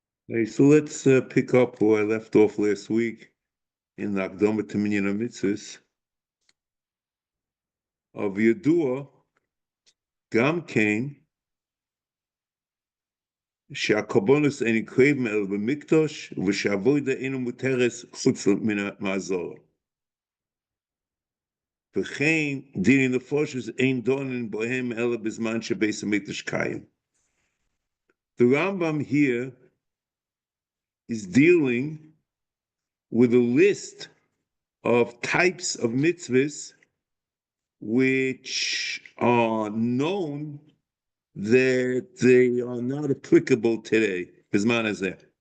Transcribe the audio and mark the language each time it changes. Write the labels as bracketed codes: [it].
[en] Okay, so let's pick up where I left off last week in the הקדמה to המצוות of [he] וידוע, גם כן, שהקרבנות אין קרבין אלא במקדש, ושהעבודה אינה מותרת חוץ מהעזרה. וכן דיני נפשות אין דנין בהם אלא בזמן שבית המקדש קיים. [en] The Rambam here is dealing with a list of types of mitzvahs which are known that they are not applicable today, b'zman hazeh.